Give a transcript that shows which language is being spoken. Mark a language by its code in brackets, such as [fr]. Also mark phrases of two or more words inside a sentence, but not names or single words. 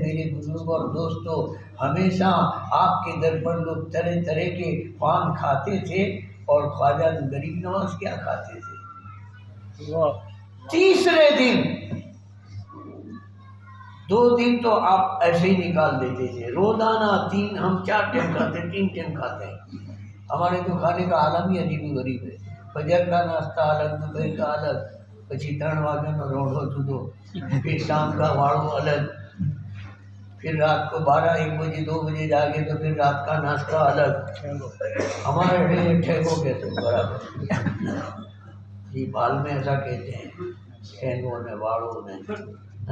[ur] میرے بزرگ اور دوستو، ہمیشہ آپ کے در پر لوگ طرح طرح کے پان کھاتے تھے، اور خواجہ غریب نواز کیا کھاتے تھے؟ تیسرے دن 2 دن تو آپ ایسے ہی نکال دیتے تھے، روزانہ 3 ہم 4 ٹائم کھاتے، 3 ٹائم کھاتے ہیں۔ ہمارے تو کھانے کا عالم ہی عجیب و غریب ہے، فجر کا ناشتہ الگ، دوپہر کا الگ، [gu] પછી 3 વાગ્યાનો રોઢો જુદો، [ur] پھر شام کا واڑو الگ، پھر رات کو 12-1 بجے 2 بجے جاگے تو پھر رات کا ناشتہ الگ۔ ہمارے ٹھیکو کہتے ہیں برابر، جی بال میں ایسا کہتے ہیں، ٹھیکوں میں واڑوں میں۔